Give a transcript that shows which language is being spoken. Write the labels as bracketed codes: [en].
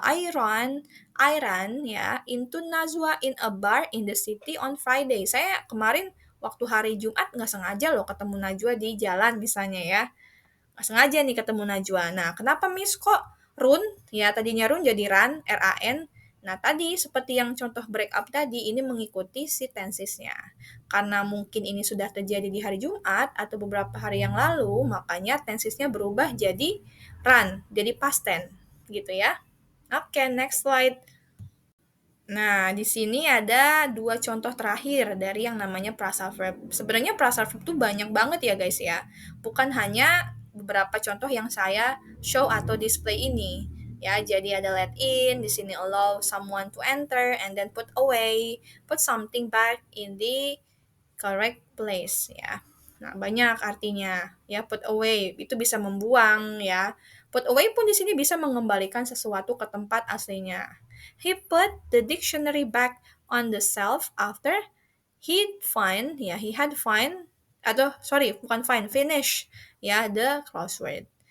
[en] I run ya into Nazwa in a bar in the city on Friday. [id] Saya kemarin waktu hari Jumat nggak sengaja loh ketemu Najwa di jalan misalnya ya. Nggak sengaja nih ketemu Najwa. Nah, kenapa Miss kok run? Ya, tadinya run jadi run, R-A-N. Nah, tadi seperti yang contoh break up tadi, ini mengikuti si tensesnya. Karena mungkin ini sudah terjadi di hari Jumat atau beberapa hari yang lalu, makanya tensesnya berubah jadi run, jadi past tense. Gitu ya. Oke, next slide. Nah, di sini ada dua contoh terakhir dari yang namanya phrasal verb. Sebenarnya phrasal verb itu banyak banget ya guys ya. Bukan hanya beberapa contoh yang saya show atau display ini. Ya, jadi ada [en] let in, [id] di sini [en] allow someone to enter, and then put away, put something back in the correct place ya. [id] Nah, banyak artinya ya put away itu bisa membuang ya. Put away pun di sini bisa mengembalikan sesuatu ke tempat aslinya. [en] He put the dictionary back on the shelf after he had find [id] atau [en] sorry [id] bukan [en] find finish ya the crossword.